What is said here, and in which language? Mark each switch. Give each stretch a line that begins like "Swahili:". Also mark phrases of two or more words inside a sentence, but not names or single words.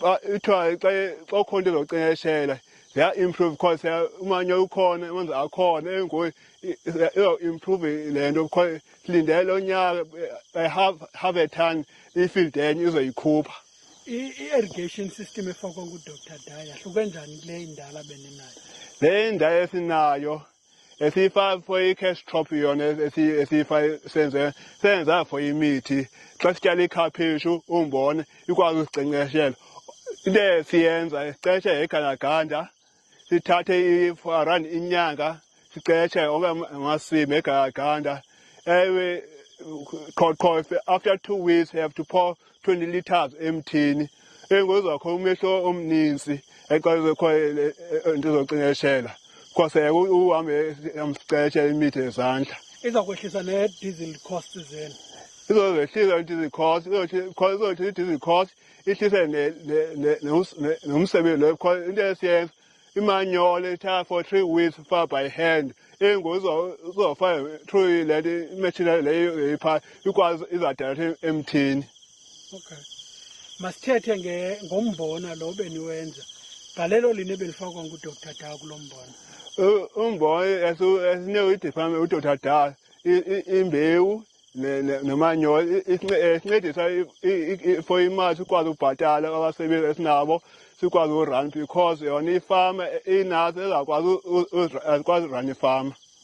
Xhosa: ithiwa xa ukhona into zokunkcenkceshela
English: ziya-improve because
Xhosa: umanyolo ukhona amanzi akhona engoyi izawuimprove le nto because silindele lo nyaka
English: by half a ton
Xhosa: ifield enye izoyikhupha. I-irrigation system efakwa nguDr Daya yahluke njani kule indala beninayo? Le ndawo esinayo esiyifaka
English: for i-cash crop
Xhosa: yona senza for imithi xa sityala ikhaphetshu umbona ikwazi usinkcenkceshela. Into siyenza sinkcenkceshe ngegandaganda sithathe
English: for around
Xhosa: inyanga sinkcenkceshe onke amasimi ngegandaganda. Ewe qho
English: after 2 weeks you have to pour 20 liters
Xhosa: emthini engozakho umehlo omninzi xa izokho into zokunkcenkceshela kwase uhambe amsinkcenkceshela imithi ezandla. Iza kwehlisa
English: ne-diesel cost
Xhosa: zenu? Izozehlisa
English: i-diesel cost,
Xhosa: izothi
English: i-diesel cost
Xhosa: ihlise nomsebenzi lo because into esiyenza imanyolo ithatha
English: for 3 weeks far by hand
Xhosa: uzofaka through le imashini leyo ipha ikwazi izadala emthini. Okay, masithethe ngombona lo beniwenza galelo line belifakwa nguDr Daya kulo mbona. Umbona esinika i-department uDr Daya imbewu nomanyolo isincedisa for imali sikwazi ukubhatala abasebenzi esinabo sikwazi urun because yona ifama inazo ezakwazi urun ifama.